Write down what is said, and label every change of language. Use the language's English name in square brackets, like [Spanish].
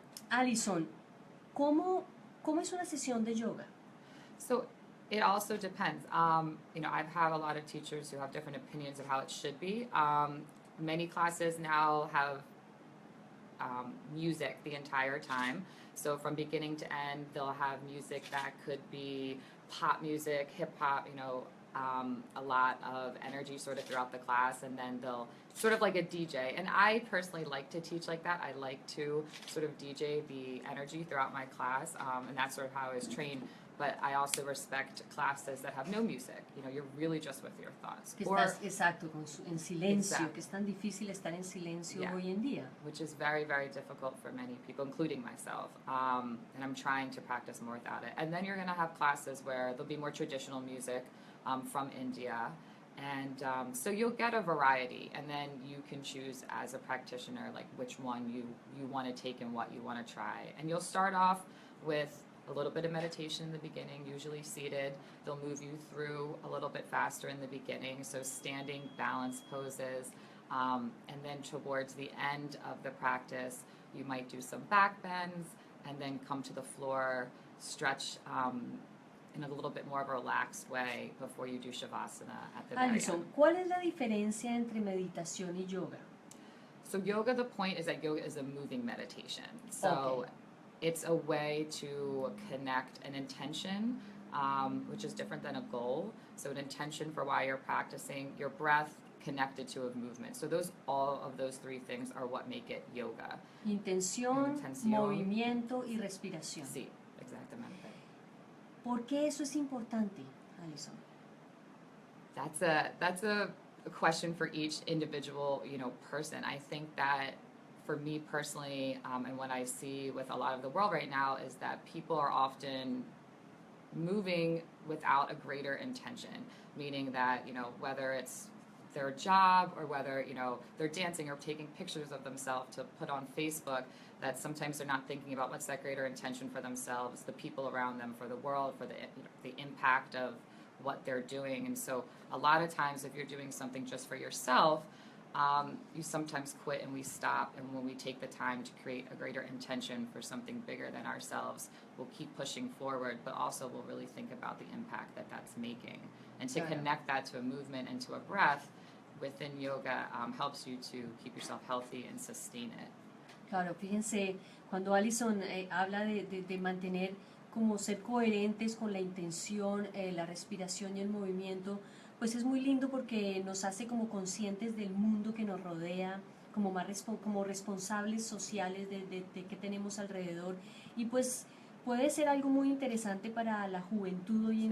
[Spanish] Alison, ¿cómo es una sesión de yoga? [English] So it also depends. I've had a lot of teachers who have different opinions of how it should be. Many classes now have music the entire time. So from beginning to end, they'll have music that could be pop music, hip hop, a lot of energy sort of throughout the class, and then they'll sort of like a DJ. And I personally like to teach like that. I like to sort of DJ the energy throughout my class, and that's sort of how I was trained. But I also respect classes that have no music. You're really just with your thoughts. [Spanish] Que estás, exacto, en silencio, Exacto. que es tan difícil estar en silencio [English] Yeah. [Spanish] hoy en día. [English] Which is very, very difficult for many people, including myself. And I'm trying to practice more without it. And then you're going to have classes where there'll be more traditional music from India. And so you'll get a variety, and then you can choose as a practitioner like which one you want to take and what you want to try. And you'll start off with a little bit of meditation in the beginning, usually seated. They'll move you through a little bit faster in the beginning, so standing balance poses. And then towards the end of the practice, you might do some back bends and then come to the floor, stretch in a little bit more of a relaxed way before you do Shavasana at the very Alison, end. [Spanish] ¿cuál es la diferencia entre meditación y yoga? [English] So yoga, the point is that yoga is a moving meditation. So Okay. it's a way to connect an intention, which is different than a goal. So an intention for why you're practicing, your breath connected to a movement. So all of those three things are what make it yoga. [Spanish] Intención, Intención. movimiento y respiración. Sí, exactamente. ¿Por qué eso es importante, Alison? [English] That's a question for each individual, person. I think that for me personally, and what I see with a lot of the world right now is that people are often moving without a greater intention, meaning that, whether it's their job or whether, they're dancing or taking pictures of themselves to put on Facebook, that sometimes they're not thinking about what's that greater intention for themselves, the people around them, for the world, for the impact of what they're doing. And so a lot of times if you're doing something just for yourself, you sometimes quit and we stop, and when we take the time to create a greater intention for something bigger than ourselves, we'll keep pushing forward, but also we'll really think about the impact that that's making. And to [Spanish] Claro. [English] connect that to a movement and to a breath within yoga helps you to keep yourself healthy and sustain it. Claro, fíjense, cuando Alison habla de mantener como ser coherentes con la intención, la respiración y el movimiento, pues es muy lindo porque nos hace como conscientes del mundo que nos rodea, como como responsables sociales de que tenemos alrededor, y pues puede ser algo muy interesante para la juventud hoy en